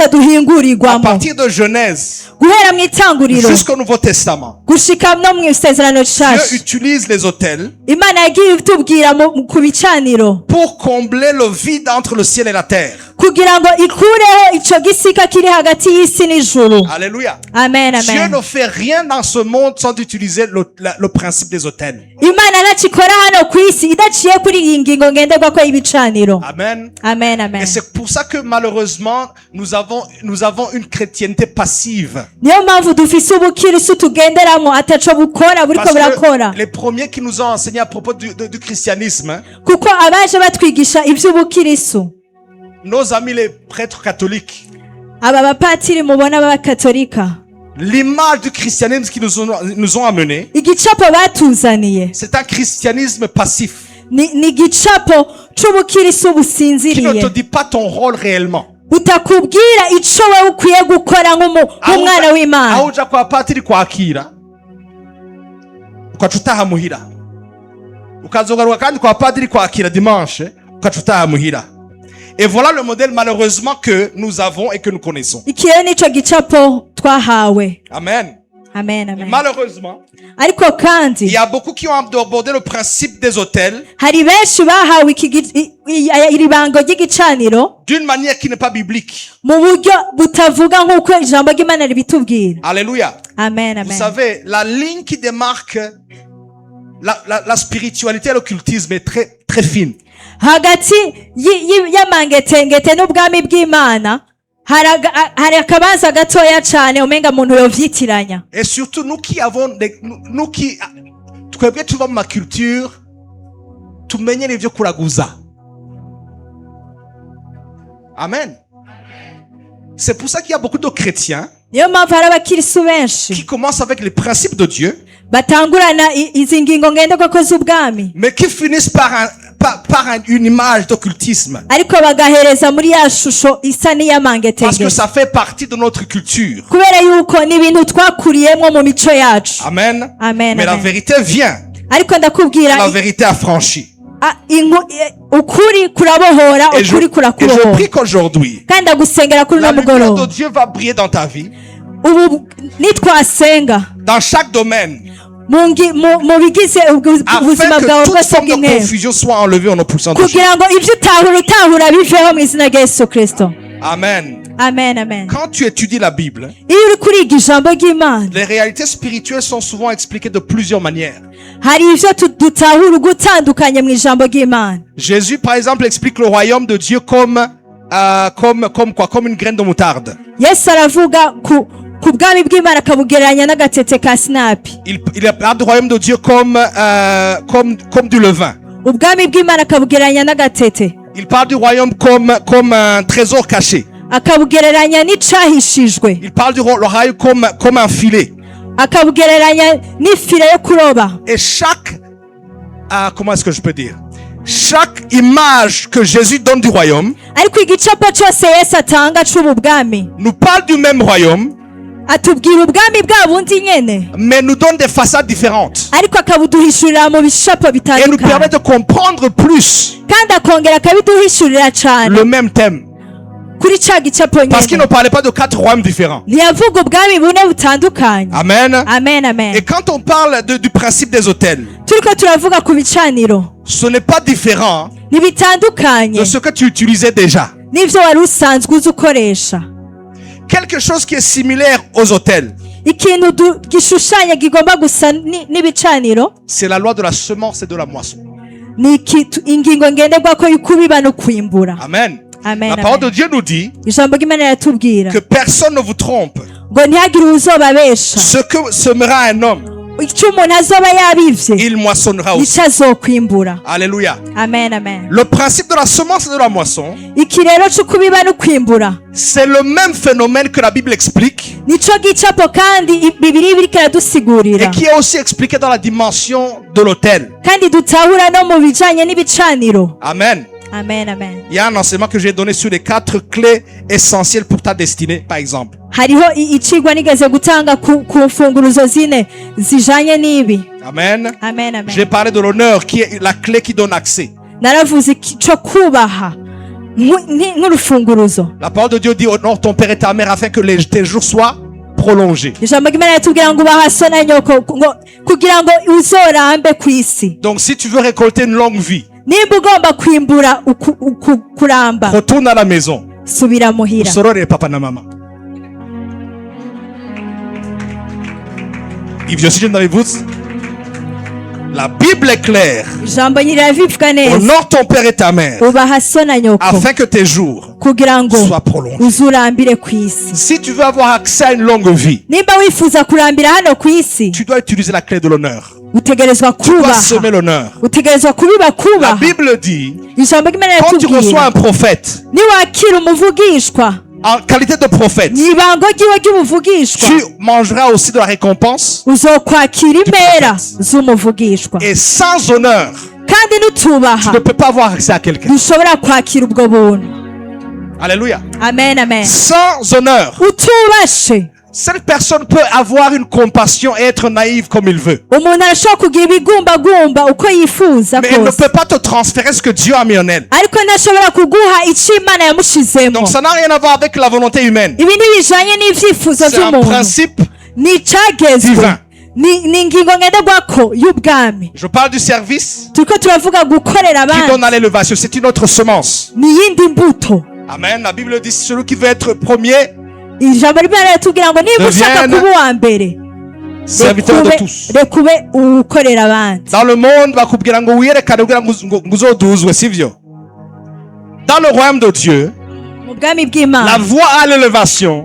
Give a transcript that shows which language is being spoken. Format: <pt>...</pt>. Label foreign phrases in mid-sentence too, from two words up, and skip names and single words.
<fr>À</fr> <rn>duhingurirwamo.</rn> <fr>partir de Genèse</fr> <rn>Guhera mu itanguriro</rn> <fr>jusqu'au Nouveau Testament,</fr> <rn>gushika no mu isezerano</rn> <fr>Dieu</fr> <rn>rishasha,</rn> <fr>utilise les autels</fr> <rn>Imana yagiye itubwira ku bicaniro</rn> <fr>pour combler le vide entre le ciel et la terre.</fr> <rn>kugira ngo ikureho ico gisika kiri hagati y'isi n'ijuru.</rn> <fr>Alléluia.</fr> <rn>Amen,</rn> <fr>Dieu</fr> <rn>amen.</rn> <fr>ne fait rien dans ce monde sans utiliser le principe des autels.</fr> <rn>Imana ntacikora hano ku isi idaciye kuri iyi ngingo ngenderwako y'ibicaniro. Amen. Amen, amen.</rn> <fr>Et c'est pour ça que malheureusement, nous avons une chrétienté passive.</fr> <rn>Niyo mpamvu dufise ubukristo tugenderamo ataco bukora buriko</rn> <fr>Parce</fr> <rn>burakora,</rn> <fr>que les premiers qui nous ont enseigné à propos du christianisme, hein,</fr> <rn>kuko abaje batwigisha ivy'ubukristo,</rn> <fr>nos amis les prêtres catholiques,</fr> <rn>aba bapatiri mubona b'abakatolika,</rn> <fr>l'image du christianisme qu'ils nous ont amené,</fr> <rn>igicapo batuzaniye</rn> <fr>c'est un christianisme passif.</fr> <rn>ni igicapo c'ubukirisi</rn> <fr>qui ne</fr> <rn>businziriye</rn> <fr>te dit pas ton rôle réellement.</fr> <rn>butakubwira ico wewe ukwiye gukora nk'umwana w'Imana. Aho uja kwa patiri kwakira ukaca utaha muhira, ukazogaruka kandi kwa padiri kwakira dimanche ukaca utaha muhira.</rn> <fr>Et voilà le modèle malheureusement que nous avons et que nous connaissons.</fr> <rn>Iki rero nico gicapo twahawe. Amen. Amen,</rn> <fr>Et</fr> <rn>amen.</rn> <fr>malheureusement,</fr> <rn>Ariko</rn> <fr>il</fr> <rn>kandi</rn> <fr>y a beaucoup qui ont abordé le principe des hôtels</fr> <rn>hari benshi bahawe iri bango ry'igicaniro</rn> <fr>d'une manière qui n'est pas biblique.</fr> <rn>mu buryo butavuga nk'uko ijambo ry'Imana ribitubwira.</rn> <fr>Alléluia.</fr> <rn>Amen,</rn> <fr>Vous</fr> <rn>amen.</rn> <fr>savez, la ligne qui démarque la spiritualité et l'occultisme est très, très fine.</fr> <rn>Hagati y'amangetengete n'ubwami bw'Imana hari akabanza gatoya cane umenga muntu yovyitiranya.</rn> <fr>Et surtout, nous qui avons, nous qui,</fr> <rn>twebwe tuva mu ma culture, tumenyere ivyo kuraguza. Amen.</rn> <fr>C'est pour ça qu'il y a beaucoup de chrétiens</fr> <rn>Niyo mpamvu hari abakirisu benshi</rn> <fr>qui commencent avec les principes de Dieu,</fr> <rn>batangurana izi ngingo ngenderwako z'ubwami</rn> <fr>mais qui finissent par une image d'occultisme.</fr> <rn>ariko bagahereza muri ya shusho isa</rn> <fr>Parce que</fr> <rn>n'iy'amangetengete</rn> <fr>ça fait partie de notre culture.</fr> <rn>kubera yuko ni ibintu twakuriyemwo mu mico yacu. Amen. Amen,</rn> <fr>Mais la</fr> <rn>amen.</rn> <fr>vérité vient.</fr> <rn>Ariko ndakubwira</rn> <fr>La vérité affranchie.</fr> <rn>ukuri kurabohora,</rn> <fr>Et</fr> <rn>ukuri</rn> <fr>je</fr> <rn>kurakubohora.</rn> <fr>prie qu'aujourd'hui,</fr> <rn>kandi ndagusengera kuri</rn> <fr>la</fr> <rn>uno</rn> <fr>lumière de</fr> <rn>mugoroba</rn> <fr>Dieu va briller dans ta vie,</fr> <rn>ubu nitwasenga</rn> <fr>dans chaque domaine,</fr> <rn>mu bigize ubuzima</rn> <fr>afin</fr> <rn>bwawe</rn> <fr>que toute</fr> <rn>bwose</rn> <fr>forme de</fr> <rn>bw'intebe</rn> <fr>confusion soit enlevée au nom puissant de Jésus.</fr> <rn>kugira ngo ibyo utahura biveho mu izina rya Yesu Kristo. Amen. Amen, amen.</rn> <fr>Quand tu étudies la Bible,</fr> <rn>Iyo uri kuriga ijambo ry'Imana</rn> <fr>les réalités spirituelles sont souvent expliquées de plusieurs manières.</fr> <rn>hari ivyo dutahura gutandukanye mu ijambo ry'Imana.</rn> <fr>Jésus, par exemple, explique le royaume de Dieu comme une graine de moutarde.</fr> <rn>Yesu aravuga ku bwami bw'Imana akabugereranya n'agatete ka sinapi.</rn> <fr>Il parle du royaume de Dieu comme du levain.</fr> <rn>Ubwami bw'Imana akabugereranya n'agatete.</rn> <fr>Il parle du royaume comme un trésor caché.</fr> <rn>Akabugereranya n'icahishijwe.</rn> <fr>Il parle du royaume comme un filet.</fr> <rn>Akabugereranya n'ifire yo kuroba.</rn> <fr>Et chaque, comment est-ce que je peux dire? Chaque image que Jésus donne du royaume</fr> <rn>Ariko igicapo cyose Yesu atanga c'ubu bwami</rn> <fr>nous parle du même royaume,</fr> <rn>atubwira ubwami bwa bundi nyene,</rn> <fr>mais nous donne des façades différentes.</fr> <rn>ariko akabuduhishurira mu bishapo</rn> <fr>Et nous permet</fr> <rn>bitandukanye</rn> <fr>de comprendre plus</fr> <rn>kandi akongera akabiduhishurira cane</rn> <fr>le même thème.</fr> <rn>kuri ca gicapo</rn> <fr>Parce qu'il ne</fr> <rn>nyene.</rn> <fr>parlait pas de 4 royaumes différents.</fr> <rn>Ntiyavuga ubwami bune butandukanye. Amen. Amen, amen.</rn> <fr>Et quand on parle du principe des hôtels,</fr> <rn>Turiko turavuga ku bicaniro</rn> <fr>ce n'est pas différent</fr> <rn>ntibitandukanye</rn> <fr>de ce que tu utilisais déjà.</fr> <rn>n'ivyo wari usanzwe uzi ukoresha.</rn> <fr>Quelque chose qui est similaire aux hôtels,</fr> <rn>Ikintu gishushanya gigomba gusa n'ibicaniro</rn> <fr>c'est la loi de la semence et de la moisson.</fr> <rn>ni ingingo ngenderwako y'ukubiba no kwimbura. Amen. Amen,</rn> <fr>La parole de</fr> <rn>amen.</rn> <fr>Dieu nous dit</fr> <rn>Ijambo ry'Imana riratubwira</rn> <fr>que personne ne vous trompe.</fr> <rn>ngo ntihagire uzobabesha.</rn> <fr>Ce que semera un homme,</fr> <rn>Icyo umuntu azoba yabivye</rn> <fr>il moissonnera aussi.</fr> <rn>nico azokwimbura.</rn> <fr>Alléluia.</fr> <rn>Amen, amen.</rn> <fr>Le principe de la semence et de la moisson,</fr> <rn>Iki rero c'ukubiba no kwimbura</rn> <fr>c'est le même phénomène que la Bible explique</fr> <rn>nico gicapo kandi Bibiliya iriko iradusigurira</rn> <fr>et qui est aussi expliqué dans la dimension de l'autel.</fr> <rn>kandi dutahura no mu bijanye n'ibicaniro. Amen. Amen, amen.</rn> <fr>Il y a un enseignement que j'ai donné sur les 4 clés essentielles pour ta destinée, par exemple.</fr> <rn>Hariho icigwa nigeze gutanga ku mfunguruzo zine zijanye n'ibi. Amen. Amen, amen.</rn> <fr>J'ai parlé de l'honneur qui est la clé qui donne accès.</fr> <rn>Naravuze co kubaha nk'urufunguruzo.</rn> <fr>La parole de Dieu dit honore ton père et ta mère afin que tes jours soient prolongés.</fr> <rn>Ijambo ry'Imana ritubwira ngo ubaha so na nyoko kugira ngo uzorambe kw'isi.</rn> <fr>Donc si tu veux récolter une longue vie,</fr> <rn>Nimba ugomba kwimbura kuramba</rn> <fr>retourne à la maison.</fr> <rn>subira muhira. Usorore papa na mama.</rn> <fr>Ivyo si je n'avais-vous, la Bible est claire.</fr> <rn>Ijambo rirabivuga neza.</rn> <fr>Honore ton père et ta mère</fr> <rn>Ubaha so na nyoko</rn> <fr>afin que tes jours</fr> <rn>kugira ngo</rn> <fr>soient prolongés.</fr> <rn>uzurambire kw'isi.</rn> <fr>Si tu veux avoir accès à une longue vie,</fr> <rn>Nimba wifuza kurambira hano kw'isi</rn> <fr>tu dois utiliser la clé de l'honneur.</fr> <rn>utegerezwa</rn> <fr>Tu dois</fr> <rn>kubaha,</rn> <fr>semer l'honneur.</fr> <rn>utegerezwa kubiba</rn> <fr>La</fr> <rn>kubaha.</rn> <fr>Bible dit,</fr> <rn>Ijambo ry'Imana</rn> <fr>quand tu reçois un</fr> <rn>riratubwira</rn> <fr>prophète,</fr> <rn>niwakira umuvugishwa</rn> <fr>en qualité de prophète,</fr> <rn>mwibango ryiwe ry'umuvugishwa</rn> <fr>tu mangeras aussi de la récompense.</fr> <rn>uzokwakira impera z'umuvugishwa</rn> <fr>Et sans honneur,</fr> <rn>kandi</rn> <fr>tu</fr> <rn>nutubaha</rn> <fr>ne peux pas avoir accès à quelqu'un.</fr> <rn>dushobora kwakira ubwo buntu.</rn> <fr>Alléluia.</fr> <rn>Amen, amen.</rn> <fr>Sans honneur,</fr> <rn>Utubashe</rn> <fr>cette personne peut avoir une compassion et être naïve comme il veut.</fr> <rn>umuntu arashobora kugira ibigumbagumba uko yifuza</rn> <fr>Mais elle ne</fr> <rn>kose,</rn> <fr>peut pas te transférer ce que Dieu a mis en elle.</fr> <rn>ariko ntashobora kuguha icyo Imana yamushizemo.</rn> <fr>Donc ça n'a rien à voir avec la volonté humaine.</fr> <rn>Ibi ntibijanye n'ivyifuzo</rn> <fr>C'est un</fr> <rn>vy'umuntu,</rn> <fr>principe</fr> <rn>ni icagezwe,</rn> <fr>divin.</fr> <rn>ni ingingo ngenderwako y'ubwami.</rn> <fr>Je parle du service</fr> <rn>Turiko turavuga gukorera</rn> <fr>qui donne</fr> <rn>abandi,</rn> <fr>à l'élévation. C'est une autre semence.</fr> <rn>ni iyindi mbuto. Amen.</rn> <fr>La Bible dit celui qui veut être premier,</fr> <rn>Ijambo ry'Imana riratubwira ngo niba ushaka</rn> <fr>Devienne</fr> <rn>kuba uwa mbere,</rn> <fr>serviteur de tous.</fr> <rn>reka ube ukorera abandi.</rn> <fr>Dans le monde,</fr> <rn>bakubwira ngo wiyerekane kugira ngo uzoduzwe, sivyo?</rn> <fr>Dans le royaume de Dieu,</fr> <rn>Mu bwami</rn> <fr>la</fr> <rn>bw'Imana,</rn> <fr>voie à l'élévation.</fr>